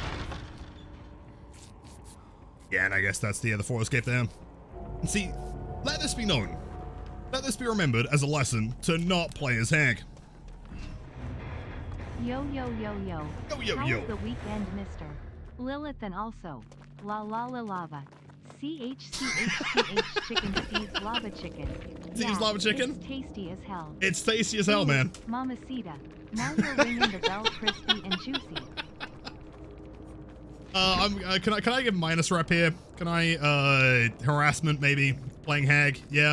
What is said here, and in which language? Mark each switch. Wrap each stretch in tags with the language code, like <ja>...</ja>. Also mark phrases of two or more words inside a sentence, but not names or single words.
<en>Yeah, and I guess that's the four escape there. And see, let this be known. Let this be remembered as a lesson to not play as Hag. Yo, yo, yo, yo. Yo, yo, How's yo. the weekend, mister? Lilith and also, la la la lava. CHCHCH chicken Steve's lava chicken. Steve's lava chicken? It's tasty as hell. It's tasty as hell, man. Mamacita. Now you're ringing the bell crispy and juicy. Can I give minus rep here? Can I, harassment maybe? Playing Hag? Yeah.</en>